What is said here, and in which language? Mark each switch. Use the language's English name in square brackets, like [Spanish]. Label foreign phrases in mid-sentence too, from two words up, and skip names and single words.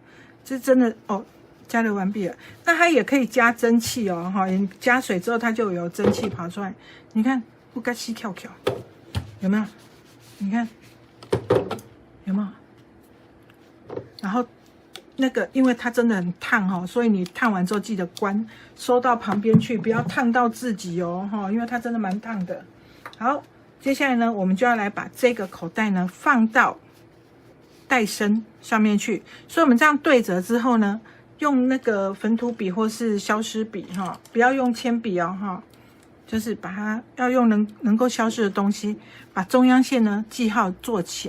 [Chinese] 這真的哦，加熱完畢了。那它也可以加蒸汽哦，哈，加水之後它就有蒸汽跑出來。你看，不該吸跳跳，有沒有？你看，有沒有？然後那個，因為它真的很燙哈，所以你燙完之後記得關，收到旁邊去，不要燙到自己哦哈，因為它真的蠻燙的。好，接下來呢，我們就要來把這個口袋呢放到帶身上面去。所以我們這樣對折之後呢，用那個粉土筆或是消失筆哈，不要用鉛筆哦哈，就是把它要用能夠消失的東西，把中央線呢記號做起來。